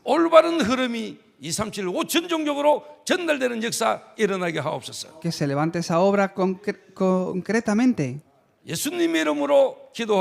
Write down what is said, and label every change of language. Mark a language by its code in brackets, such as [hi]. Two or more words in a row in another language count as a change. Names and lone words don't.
[ko] 올바른 흐름이 237 5천 종족으로 전달되는 역사 일어나게 하옵소서. [es] Que se levante esa obra concretamente. [ko] 예수님의 이름으로 기도하옵소서.